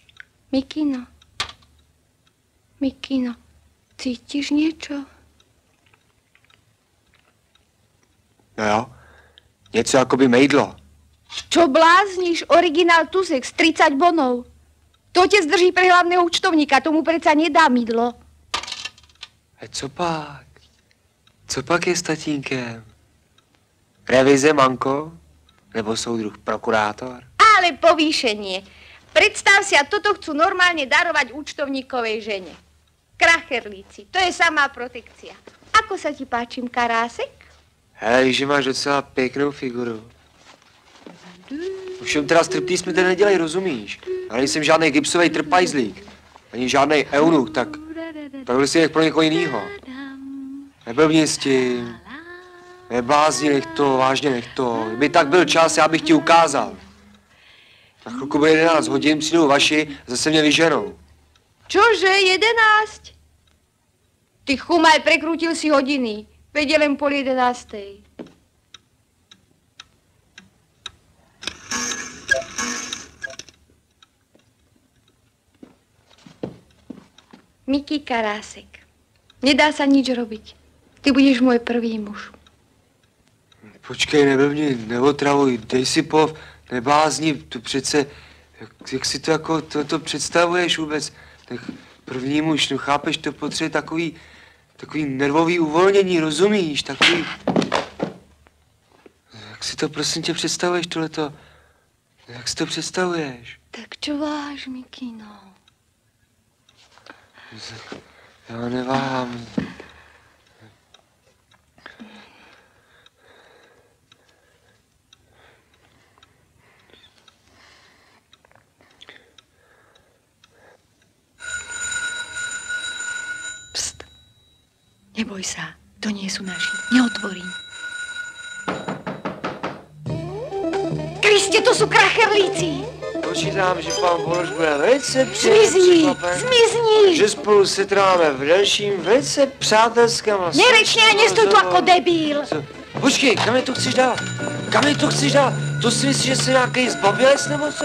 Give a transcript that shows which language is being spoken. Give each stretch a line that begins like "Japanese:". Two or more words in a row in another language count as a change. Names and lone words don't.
Slovak: Mikino. Mikino, cítiš niečo?
Czech: No jo, něco jakoby mejdlo.
Slovak: Čo blázniš? Originál Tuzex, 30 bonov. To tě zdrží pre hlavného účtovníka, tomu preca nedá mydlo.
Czech: A co pak? Co pak je s tatínkem? Revize, manko? Nebo soudruh prokurátor?
Slovak: Ale povýšenie. Predstav si, a toto chcú normálne darovať účtovníkovej žene. Kracherlíci, to je samá protekcia. Ako sa ti páčim, Karásek?
Czech: Hej, že máš docela pěknou figuru. Všem teda striptýz mi tady nedělej, rozumíš? Já nejsem žádný gipsový trpajzlík. Ani žádný eunuch, tak tohle si nech pro někoho jinýho. Neblbni s tím. Neblázni, nech to, vážně nech to. Kdyby tak byl čas, já bych ti ukázal. Na chvilku bude 11 hodin, přijdou vaši a zase mě vyženou.
Slovak: Čože, 11? Ty chumaj, prekrútil si hodiny. Veď len 10:30. Miky Karásek, nedá sa nič robiť. Ty budeš môj prvý muž.
Czech: Počkej, neblbni, neotravuj, dej si pov, neblázni, to přece, jak si to jako, to představuješ vůbec, tak první muž, no chápeš, to potřebuje takový nervový uvolnění, rozumíš, takový, jak si to prosím tě představuješ tohleto, jak si to představuješ?
Slovak: Tak čo váš, Mikino?
Czech: Já neváhám. Pst.
Slovak: Neboj sa, to nie sú naši. Neotvorím. Kriste, to sú kracherlíci.
Czech: Počítám, že pan Boroš bude velice Zmizni, zmizni. Že spolu setráme v dalším velice přátelském a... Nerečně a nestoj tu jako debil. Počkej, kam je to chceš dát? Kam je to chceš dát? To si myslíš, že jsi nějaký zbabělec nebo co?